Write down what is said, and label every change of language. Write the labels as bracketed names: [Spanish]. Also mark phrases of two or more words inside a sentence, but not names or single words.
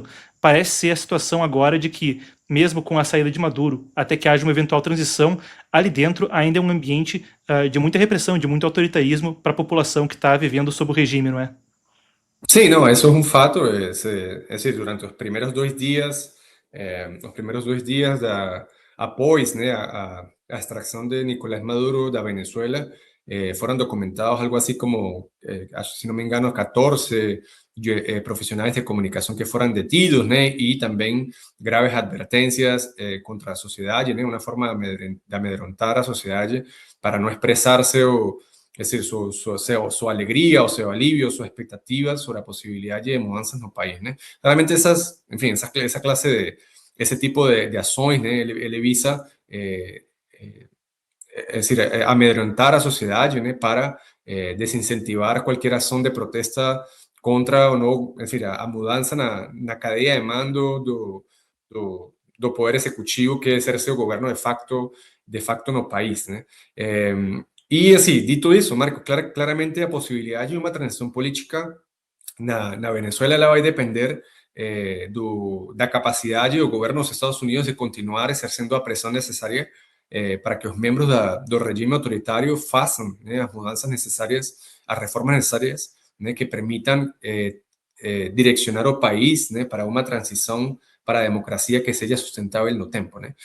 [Portuguese] Parece ser a situação agora de que, mesmo com a saída de Maduro, até que haja uma eventual transição, ali dentro ainda é um ambiente de muita repressão, de muito autoritarismo para a população que está vivendo sob o regime, não é? Sim, não, isso é um fato. É decir, durante os primeiros 2 dias, após, né, a extracción de Nicolás Maduro da Venezuela, [Spanish] fueron documentados algo así como, [Portuguese] si no me engano, 14 profesionales de comunicação que foram detidos, né? E também graves advertências contra a sociedade, né? Uma forma de amedrontar a sociedade para não expressar-se ou [Spanish] es decir, su alegría o su alivio, sus expectativas sobre la posibilidad de mudanzas en el país, ¿no? Realmente esas, en fin, esa clase de, ese tipo de acciones, ¿no? [Portuguese] Ele visa, [Spanish] es decir, amedrentar a la sociedad, ¿no? Para desincentivar cualquier acción de protesta contra, o no, es decir, [Portuguese] a mudanza na cadeia de mando do poder executivo que exerce o governo de facto no país, né? E, assim, dito isso, Marco, claramente a possibilidade de uma transição política na Venezuela ela vai depender da capacidade do governo dos Estados Unidos de continuar exercendo a pressão necessária para que os membros do regime autoritário façam, né, as mudanças necessárias, as reformas necessárias, né, que permitam direcionar o país, né, para uma transição para a democracia que seja sustentável no tempo, né?